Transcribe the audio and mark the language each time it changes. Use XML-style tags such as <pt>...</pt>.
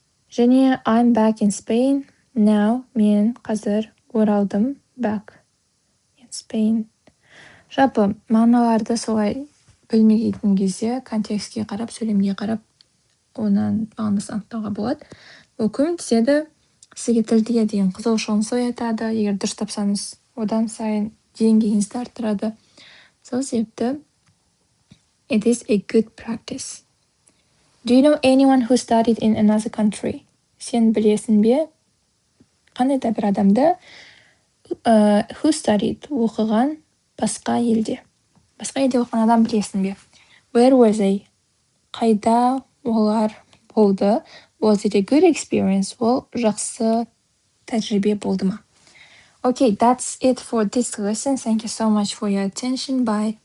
<en>Және I'm back in Spain now.</en> <kk>Мен қазір оралдым.</kk> <en>Back in Spain.</en> <kk>Жалпы мағыналарды солай білмей кеткен кезде контекстке қарап, сөйлемге қарап, онан мағынасын анықтауға болады. Ол көмектеседі, сізге тілге деген қызығушылығыңызды оятады. Егер дұрыс тапсаңыз, одан сайын деңгейіңізді арттырады. Сол себепті</kk> <en>it is a good practice. Do you know anyone who studied in another country?</en> <kk>Сен білесің бе? Қандай да бір адамды</kk> <en>who studied</en> <kk>оқыған басқа елде. Басқа елде оқыған адам білесің бе?</kk> <en>Where were they?</en> <kk>Қайда олар болды?</kk> <en>Was it a good experience?</en> <kk>Ол жақсы тәжірибе болды ма?</kk> <en>Okay, that's it for this lesson. Thank you so much for your attention. Bye.</en>